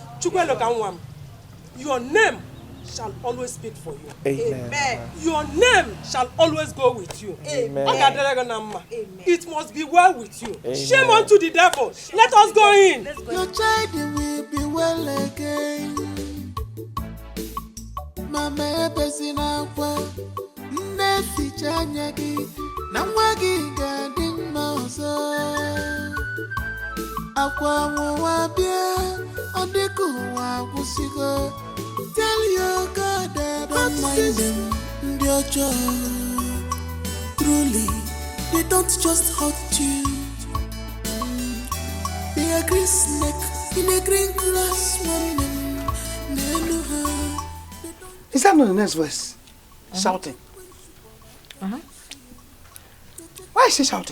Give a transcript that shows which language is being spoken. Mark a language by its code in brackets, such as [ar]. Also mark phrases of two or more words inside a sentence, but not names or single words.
[en] Your name shall always speak for you. Amen. Amen. Your name shall always go with you. Amen. Amen. It must be well with you. Amen. Shame unto the devil. Let us go in. Your child will be well again. [ig] Mama ebezina kwa ga-eficha anya gị na nwa gị ga-adị mma ọzọ. Akwa nwa bịa ọ dịka ụwa agwụsịgo. [en] Tell your God I don't mind them. [ig] Ndị ọjọọ, [en] truly, they don't just hurt you. They are green snake in a green glass woman. Is that not the next verse? Shouting. Why is she shouting?